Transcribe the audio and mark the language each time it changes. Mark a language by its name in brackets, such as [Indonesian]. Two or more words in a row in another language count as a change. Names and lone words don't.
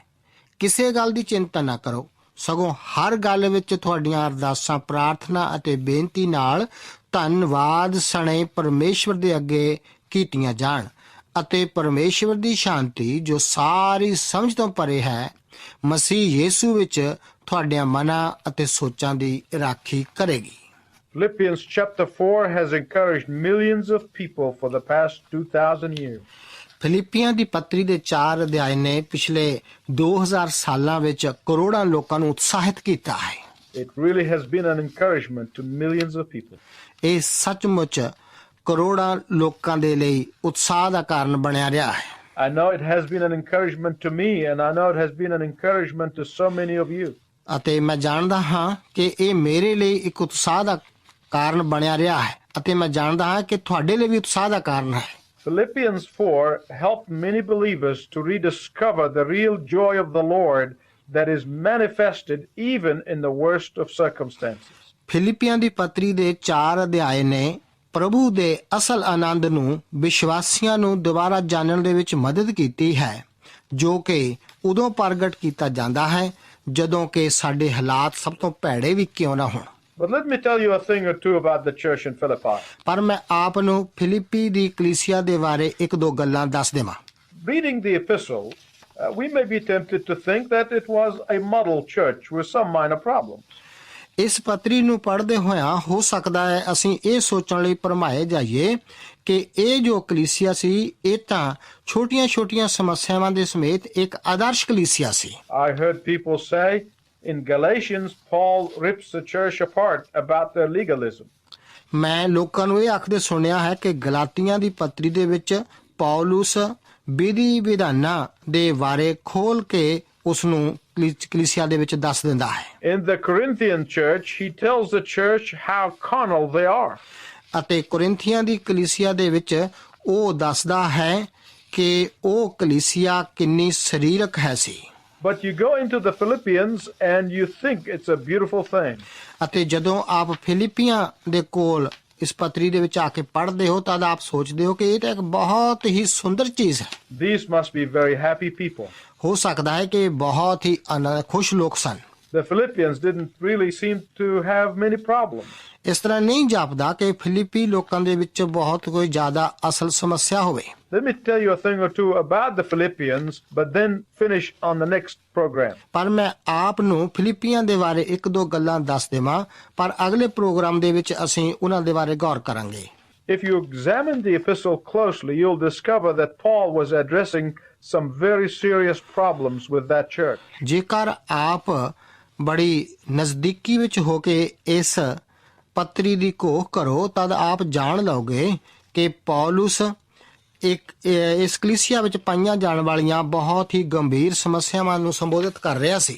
[Punjabi] ਕਿਸੇ ਗੱਲ ਦੀ ਚਿੰਤਾ ਨਾ ਕਰੋ, ਸਗੋਂ ਹਰ ਗੱਲ ਵਿੱਚ ਤੁਹਾਡੀਆਂ ਅਰਦਾਸਾਂ, ਪ੍ਰਾਰਥਨਾ ਅਤੇ ਬੇਨਤੀ ਨਾਲ ਧੰਨਵਾਦ ਸਣੇ ਪਰਮੇਸ਼ਵਰ ਦੇ ਅੱਗੇ ਕੀਤੀਆਂ ਜਾਣ, ਅਤੇ ਪਰਮੇਸ਼ਵਰ ਦੀ ਸ਼ਾਂਤੀ ਜੋ ਸਾਰੀ ਸਮਝ ਤੋਂ ਪਰੇ ਹੈ, ਮਸੀਹ ਯੀਸ਼ੂ ਵਿੱਚ ਤੁਹਾਡਿਆਂ ਮਨਾਂ ਅਤੇ ਸੋਚਾਂ ਦੀ ਰਾਖੀ ਕਰੇਗੀ। [English] Philippians chapter 4 has encouraged millions of people for the past 2,000 years. [Punjabi] ਫਿਲਿੱਪੀਆਂ ਦੀ ਪੱਤਰੀ ਦੇ 4 ਅਧਿਆਇ ਨੇ ਪਿਛਲੇ 2000 ਸਾਲਾਂ ਵਿੱਚ ਕਰੋੜਾਂ ਲੋਕਾਂ ਨੂੰ ਉਤਸ਼ਾਹਿਤ ਕੀਤਾ ਹੈ। [English] It really has been an encouragement to millions of people. [Punjabi] ਇਹ ਸੱਚਮੁੱਚ ਕਰੋੜਾਂ ਲੋਕਾਂ ਦੇ ਲਈ ਉਤਸ਼ਾਹ ਦਾ ਕਾਰਨ ਬਣਿਆ ਰਿਹਾ ਹੈ। [English] I know it has been an encouragement to me, and I know it has been an encouragement to so many of you. [Punjabi] ਅਤੇ ਮੈਂ ਜਾਣਦਾ ਹਾਂ ਕਿ ਇਹ ਮੇਰੇ ਲਈ ਇੱਕ ਉਤਸ਼ਾਹ ਦਾ ਕਾਰਨ ਬਣਿਆ ਰਿਹਾ ਹੈ ਅਤੇ ਮੈਂ ਜਾਣਦਾ ਹਾਂ ਕਿ ਤੁਹਾਡੇ ਲਈ ਵੀ ਉਤਸ਼ਾਹ ਦਾ ਕਾਰਨ ਹੈ। [English] Philippians 4 helped many believers to rediscover the real joy of the Lord that is manifested even in the worst of circumstances. [Punjabi] ਫਿਲਿੱਪੀਆਂ ਦੀ ਪੱਤਰੀ ਦੇ 4 ਅਧਿਆਇ ਨੇ ਪ੍ਰਭੂ ਦੇ ਅਸਲ ਆਨੰਦ ਨੂੰ ਵਿਸ਼ਵਾਸੀਆਂ ਨੂੰ ਦੁਬਾਰਾ ਜਾਣਨ ਦੇ ਵਿੱਚ ਮਦਦ ਕੀਤੀ ਹੈ, ਜੋ ਕਿ ਉਦੋਂ ਪ੍ਰਗਟ ਕੀਤਾ ਜਾਂਦਾ ਹੈ ਜਦੋਂ ਕਿ ਸਾਡੇ ਹਾਲਾਤ ਸਭ ਤੋਂ ਭੈੜੇ ਵੀ ਕਿਉਂ ਨਾ ਹੋਣ। [English] But let me tell you a thing or two about the church in Philippi. [Punjabi] ਪਰ ਮੈਂ ਆਪ ਨੂੰ ਫਿਲਿੱਪੀ ਦੀ ਕਲੀਸਿਆ ਦੇ ਬਾਰੇ 1-2 ਗੱਲਾਂ ਦੱਸ ਦੇਵਾਂ। [English] Reading the epistle, we may be tempted to think that it was a model church with some minor problems. [Punjabi] ਇਸ ਪੱਤਰੀ ਨੂੰ ਪੜ੍ਹਦੇ ਹੋਇਆਂ ਹੋ ਸਕਦਾ ਹੈ ਅਸੀਂ ਇਹ ਸੋਚਣ ਲਈ ਭਰਮਾਏ ਜਾਈਏ ਕਿ ਇਹ ਜੋ ਕਲੀਸਿਆ ਸੀ ਇਹ ਤਾਂ ਛੋਟੀਆਂ-ਛੋਟੀਆਂ ਸਮੱਸਿਆਵਾਂ ਦੇ ਸਮੇਤ ਇੱਕ ਆਦਰਸ਼ ਕਲੀਸਿਆ ਸੀ। [English] I heard people say in Galatians, Paul rips the church apart about their legalism. [Punjabi] ਮੈਂ ਲੋਕਾਂ ਨੂੰ ਇਹ ਆਖਦੇ ਸੁਣਿਆ ਹੈ ਕਿ ਗਲਾਤੀਆਂ ਦੀ ਪੱਤਰੀ ਦੇ ਵਿੱਚ ਪੌਲੁਸ ਵਿਧੀ ਵਿਧਾਨਾਂ ਦੇ ਬਾਰੇ ਖੋਲ ਕੇ ਉਸ ਨੂੰ ਕਲੀਸਿਆ ਦੇ ਵਿੱਚ ਦੱਸ ਦਿੰਦਾ ਹੈ। [English] In the Corinthian church, he tells the church how carnal they are. [Punjabi] ਅਤੇ ਕੋਰਿੰਥੀਆਂ ਦੀ ਕਲੀਸਿਆ ਦੇ ਵਿੱਚ ਉਹ ਦੱਸਦਾ ਹੈ ਕਿ ਉਹ ਕਲੀਸਿਆ ਕਿੰਨੀ ਸਰੀਰਕ ਹੈ ਸੀ। [English] But you go into the Philippians and you think it's a beautiful thing. [Punjabi] ਅਤੇ ਜਦੋਂ ਆਪ ਫਿਲਿੱਪੀਆਂ ਦੇ ਕੋਲ ਇਸ ਪੱਤਰੀ ਦੇ ਵਿੱਚ ਆ ਕੇ ਪੜ੍ਹਦੇ ਹੋ ਤਾਂ ਆਪ ਸੋਚਦੇ ਹੋ ਕਿ ਇਹ ਤਾਂ ਇੱਕ ਬਹੁਤ ਹੀ ਸੁੰਦਰ ਚੀਜ਼ ਹੈ। [English] These must be very happy people. [Punjabi] ਹੋ ਸਕਦਾ ਹੈ ਕਿ ਬਹੁਤ ਹੀ ਖੁਸ਼ ਲੋਕ ਸਨ। [English] The Philippians didn't really seem to have many problems. [Punjabi] ਇਸ ਤਰ੍ਹਾਂ ਨਹੀਂ ਜਾਪਦਾ ਕਿ ਫਿਲਿੱਪੀ ਲੋਕਾਂ ਦੇ ਵਿੱਚ ਬਹੁਤ ਕੋਈ ਜ਼ਿਆਦਾ ਅਸਲ ਸਮੱਸਿਆ ਹੋਵੇ। [English] Let me tell you a thing or two about the Philippians, but then finish on the next program. [Punjabi] ਪਰ ਮੈਂ ਆਪ ਨੂੰ ਫਿਲਿੱਪੀਆਂ ਦੇ ਬਾਰੇ 1-2 ਗੱਲਾਂ ਦੱਸ ਦੇਵਾਂ, ਪਰ ਅਗਲੇ ਪ੍ਰੋਗਰਾਮ ਦੇ ਵਿੱਚ ਅਸੀਂ ਉਹਨਾਂ ਦੇ ਬਾਰੇ ਗੌਰ ਕਰਾਂਗੇ। [English] If you examine the epistle closely, you'll discover that Paul was addressing some very serious problems with that church. [Punjabi] ਜੇਕਰ ਆਪ ਬੜੀ ਨਜ਼ਦੀਕੀ ਵਿੱਚ ਹੋ ਕੇ ਇਸ ਪੱਤਰੀ ਦੀ ਘੋਖ ਕਰੋ ਤਦ ਆਪ ਜਾਣ ਲਓਗੇ ਕਿ ਪੌਲੁਸ ਇਸ ਕਲੀਸਿਆ ਵਿੱਚ ਪਾਈਆਂ ਜਾਣ ਵਾਲੀਆਂ ਬਹੁਤ ਹੀ ਗੰਭੀਰ ਸਮੱਸਿਆਵਾਂ ਨੂੰ ਸੰਬੋਧਿਤ ਕਰ ਰਿਹਾ ਸੀ।